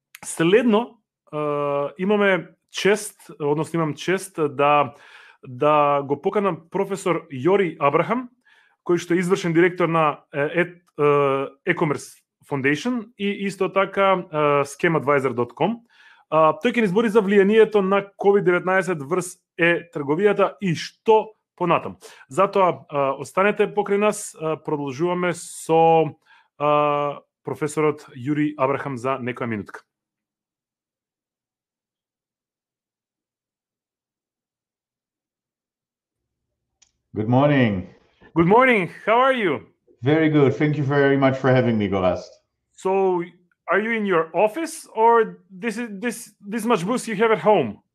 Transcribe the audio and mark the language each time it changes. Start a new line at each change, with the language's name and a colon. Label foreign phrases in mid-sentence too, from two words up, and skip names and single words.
Macedonian: Следно, имаме чест, односно имам чест да го поканам професор Jorij Abraham, кој што е извршен директор на Ecommerce Foundation и исто така schemadvisor.com. Тој ќе ни збори за влијанието на COVID-19 врз трговијата и што понатам. Затоа останете покрај нас, продолжуваме со професорот Jorij Abraham за некоја минутка.
English: Good morning. Good morning. How are you? Very good. Thank you very much for having me, Jorij. So, are you in your office, or this much boost you have at home?